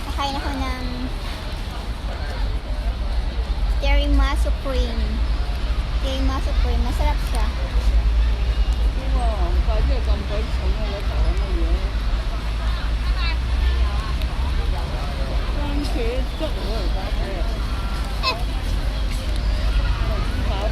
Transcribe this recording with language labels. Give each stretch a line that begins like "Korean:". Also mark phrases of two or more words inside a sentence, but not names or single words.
Filipino: Kakain ako ng tiramisu cream. Tiramisu cream. Masarap siya.
Cantonese: 哇，快啲咁鬼重啊！嗰頭咁嘅嘢，番茄汁我嚟打嘅，豬扒飯。